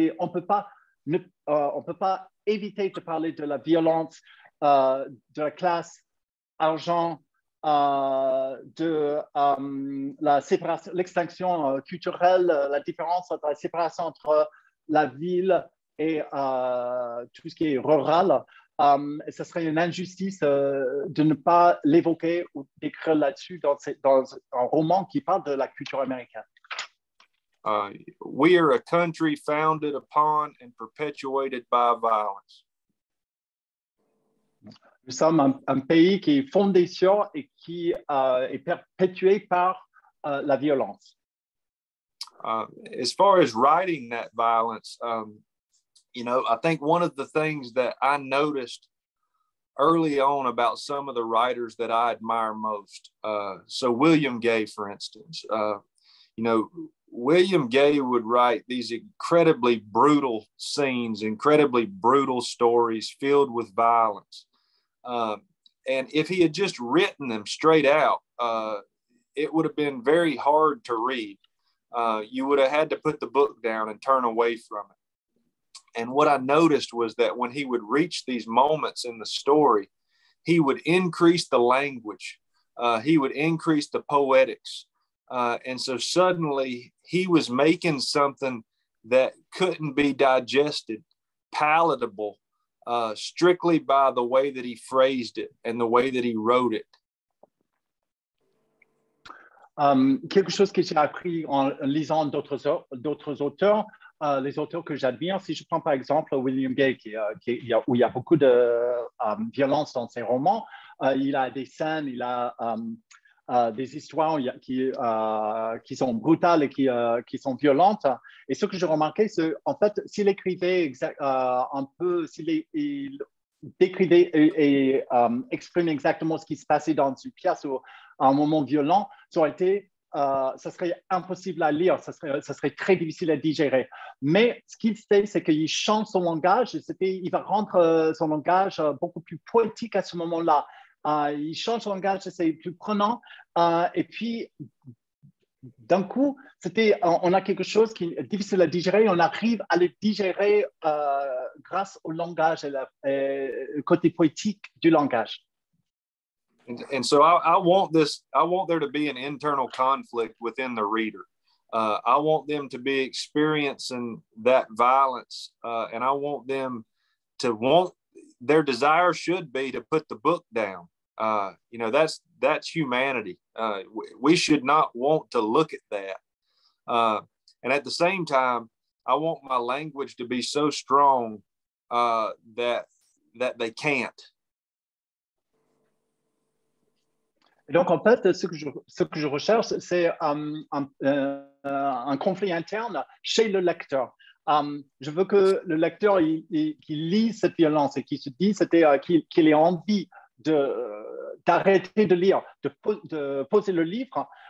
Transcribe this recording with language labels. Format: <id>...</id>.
<fr>On peut pas éviter de parler de la violence, de la classe, argent, de la séparation, l'extinction culturelle, la différence entre la séparation entre la ville et tout ce qui est rural. Et ce serait une injustice de ne pas l'évoquer ou d'écrire là-dessus dans un roman qui parle de la culture américaine.</fr> <en>We are a country founded upon and perpetuated by violence.</en> <fr>Nous sommes un pays qui est fondé sur et qui est perpétué par la violence.</fr> <en>As far as writing that violence, you know, I think one of the things that I noticed early on about some of the writers that I admire most, so William Gay, for instance, you know, William Gay would write these incredibly brutal scenes, incredibly brutal stories filled with violence. And if he had just written them straight out, it would have been very hard to read. You would have had to put the book down and turn away from it. And what I noticed was that when he would reach these moments in the story, he would increase the language. He would increase the poetics. And so suddenly he was making something that couldn't be digested, palatable, strictly by the way that he phrased it and the way that he wrote it.</en> <fr>Quelque chose que j'ai appris en lisant d'autres auteurs, les auteurs que j'admire, si je prends par exemple William Gay, où il y a beaucoup de violence dans ses romans, il a des scènes, il a des histoires qui sont brutales et qui sont violentes. Et ce que j'ai remarqué, c'est en fait, s'il écrivait un peu, il décrivait et exprimait exactement ce qui se passait dans une pièce ou à un moment violent, ça serait impossible à lire, ça serait très difficile à digérer. Mais ce qu'il fait, c'est qu'il change son langage, il va rendre son langage beaucoup plus poétique à ce moment-là. Il change son langage, c'est plus prenant. Et puis, d'un coup, on a quelque chose qui est difficile à digérer, on arrive à le digérer grâce au langage et le côté poétique du langage.</fr> <en>And so I want there to be an internal conflict within the reader. I want them to be experiencing that violence, and I want them to their desire should be to put the book down. That's humanity. We should not want to look at that. And at the same time, I want my language to be so strong that they can't.</en> <fr>Et donc, en fait, ce que je recherche, c'est un conflit interne chez le lecteur. Je veux que le lecteur qui lit cette violence et qui se dit qu'il ait envie d'arrêter de lire, de poser le livre.</fr>